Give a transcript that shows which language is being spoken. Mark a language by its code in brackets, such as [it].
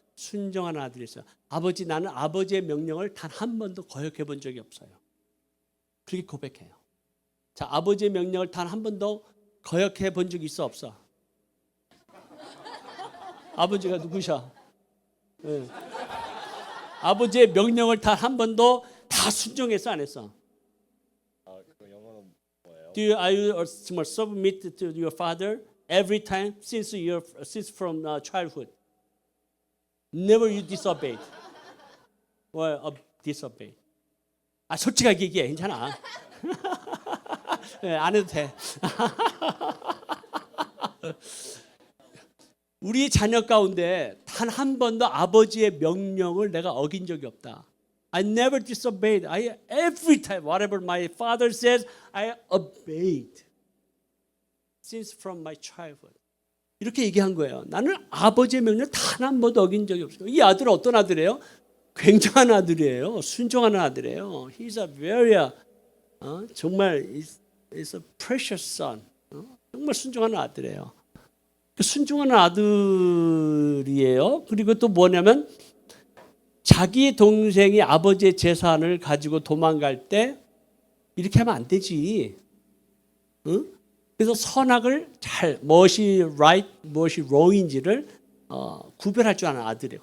[ko] 순종하는 아들이었어요. 아버지, 나는 아버지의 명령을 단 한 번도 거역해 본 적이 없어요. 그렇게 고백해요. 자, 아버지의 명령을 단 한 번도 거역해 본 적이 있어 없어? 아버지가 누구셔? 네. 아버지의 명령을 단 한 번도 다 순종했어 안 했어? 그 영어는 뭐예요? [en] Are you submit to your father every time since from childhood? Never you disobeyed or disobeyed. [ko] 아, 솔직하게 얘기해. 괜찮아. 네, 안 해도 돼. 우리 자녀 가운데 단 한 번도 아버지의 명령을 내가 어긴 적이 없다. [en] I never disobeyed. Every time, whatever my father says, I obeyed. Since from my childhood. [ko] 이렇게 얘기한 거예요. 나는 아버지의 명령을 단 한 번도 어긴 적이 없어요. 이 아들은 어떤 아들이에요? 굉장한 아들이에요. 순종하는 아들이에요. [en] He's a very, [ko] 정말 [en] is a precious son. [ko] 정말 순종하는 아들이에요. 순종하는 아들이에요. 그리고 또 뭐냐면 자기 동생이 아버지의 재산을 가지고 도망갈 때 이렇게 하면 안 되지. 응? 그래서 선악을 잘 무엇이 right, 무엇이 wrong인지를 구별할 줄 아는 아들이에요.